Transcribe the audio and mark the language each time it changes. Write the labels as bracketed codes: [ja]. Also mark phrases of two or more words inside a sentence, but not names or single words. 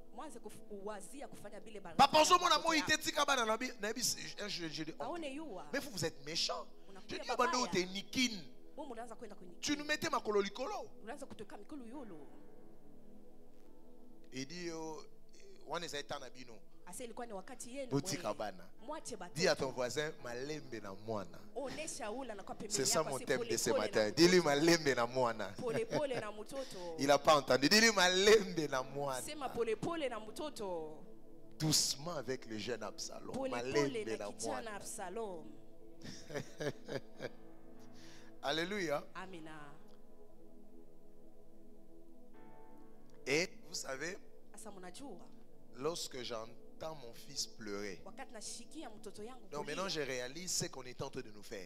[fr] Papa, je dis, mais vous êtes méchant. Je dis, tu nous mettais ma cololicolo. Il dit, on est dis à ton voisin, [ln] malembe na mwana. [fr] C'est ça mon thème de ce matin. Dis-lui [ln] malembe na mwana. [fr] Il n'a pas entendu. Dis-lui [ln] malembe na mwana. [fr] Doucement avec le jeune Absalom. [ln] Malembe na mwana. [fr] Alléluia. Amen. Et vous savez, lorsque j'entends mon fils pleurer, donc maintenant je réalise ce qu'on est en train de nous faire.